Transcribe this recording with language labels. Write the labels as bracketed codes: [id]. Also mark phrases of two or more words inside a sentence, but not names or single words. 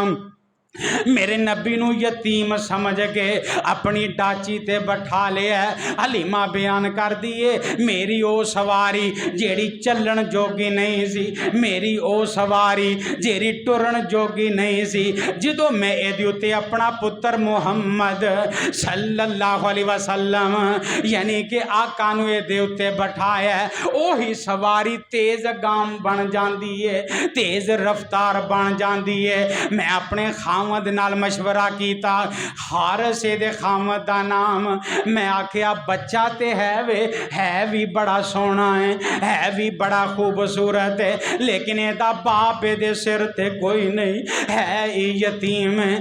[pa] ਮੇਰੇ ਨਬੀ ਨੂੰ ਯਤੀਮ ਸਮਝ ਕੇ ਆਪਣੀ ਡਾਚੀ ਤੇ ਬਿਠਾ ਲਿਆ। ਹਲੀਮਾ ਬਿਆਨ ਕਰਦੀ ਏ ਮੇਰੀ ਓ ਸਵਾਰੀ ਜਿਹੜੀ ਚੱਲਣ ਜੋਗੀ ਨਹੀਂ ਸੀ ਮੇਰੀ ਓ ਸਵਾਰੀ ਜਿਹੜੀ ਟੁਰਨ ਜੋਗੀ ਨਹੀਂ ਸੀ ਜਦੋਂ ਮੈਂ ਇਹਦੇ ਉੱਤੇ ਆਪਣਾ ਪੁੱਤਰ ਮੁਹੰਮਦ [ar] صلى الله عليه وسلم [pa] ਯਾਨੀ ਕਿ ਆਕਾ ਨੂੰ ਇਹਦੇ ਉੱਤੇ ਬਿਠਾਇਆ ਓਹੀ ਸਵਾਰੀ [ur] تیز گام بن جاتی ہے تیز رفتار بن جاتی ہے. [pa] ਮੈਂ ਆਪਣੇ ਖ਼ਾਵੰਦ ਨਾਲ ਮਸ਼ਵਰਾ ਕੀਤਾ ਹਾਰਸੇ ਦੇ ਖ਼ਾਵੰਦ ਦਾ ਨਾਮ ਮੈਂ ਆਖਿਆ ਬੱਚਾ ਤੇ ਹੈ ਵੀ ਵੱਡਾ ਸੋਹਣਾ ਹੈ ਵੀ ਵੱਡਾ ਖ਼ੂਬਸੂਰਤ ਹੈ ਲੇਕਿਨ ਏਦ੍ਹਾ ਬਾਪ ਦੇ ਸਿਰ ਤੇ ਕੋਈ ਨਹੀਂ ਹੈ ਯਤੀਮ ਹੈ।